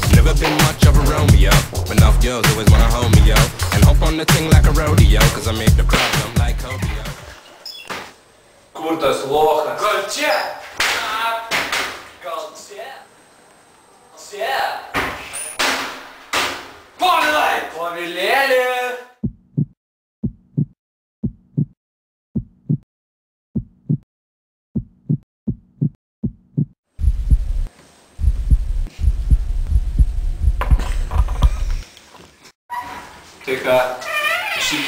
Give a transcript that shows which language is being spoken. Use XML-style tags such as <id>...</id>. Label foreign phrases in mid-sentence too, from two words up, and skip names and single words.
<en>never been much of a Romeo, but enough girls always wanna hold me, yo, and hop on the thing like a rodeo, cause I make the crowd jump like Kobe, yo.</en> <lt>Kur tas lochas? Gal čia? Gal čia? Čia? Povilai! Povilėlį! Tai ką, šikį?</lt>